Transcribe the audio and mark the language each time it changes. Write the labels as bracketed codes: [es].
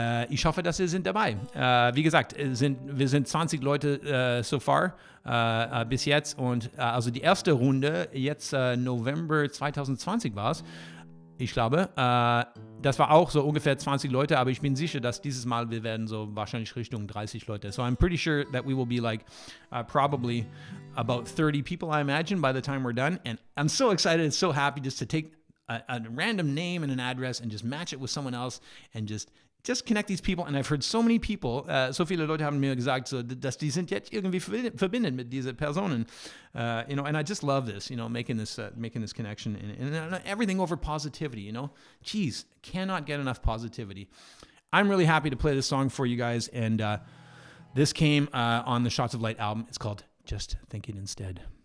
[de] Ich hoffe, dass ihr sind dabei. Wie gesagt, wir sind 20 Leute [en] so far [de] bis jetzt und also die erste Runde jetzt November 2020 war es. Ich glaube, das war auch so ungefähr 20 Leute, aber ich bin sicher, dass dieses Mal wir werden so wahrscheinlich Richtung 30 Leute. [en] So I'm pretty sure that we will be like probably about 30 people, I imagine, by the time we're done. And I'm so excited and so happy just to take a random name and an address and just match it with someone else and just connect these people. [de] Und [en] I've heard so many people, [de] so viele Leute haben mir gesagt, so, dass die sind jetzt irgendwie verbindet mit dieser Personen. [en] And I just love this, making this connection and everything over positivity, Geez, cannot get enough positivity. I'm really happy to play this song for you guys, and this came on the Shots of Light album. It's called Just Thinking Instead.